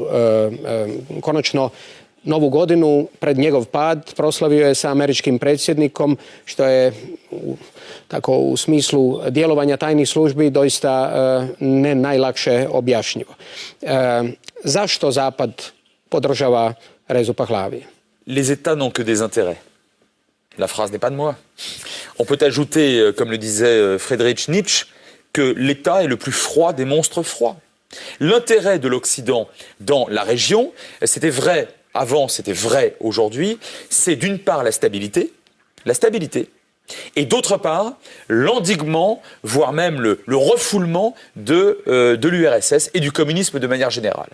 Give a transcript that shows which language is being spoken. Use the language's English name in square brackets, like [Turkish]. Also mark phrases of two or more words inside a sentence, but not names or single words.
[Croatian] Konačno Novu godinu pred njegov pad proslavio je sa američkim predsjednikom, što je tako u smislu djelovanja tajnih službi doista ne najlakše objašnjivo. Zašto Zapad podržava Rezu Pahlavija? [French] Les États n'ont que des intérêts. La phrase n'est pas de moi. On peut ajouter, comme le disait Friedrich Nietzsche, que l'État est le plus froid des monstres froids. L'intérêt de l'Occident dans la région, c'était vrai avant, c'était vrai aujourd'hui, c'est d'une part la stabilité, et d'autre part l'endiguement, voire même le refoulement de l'URSS et du communisme de manière générale.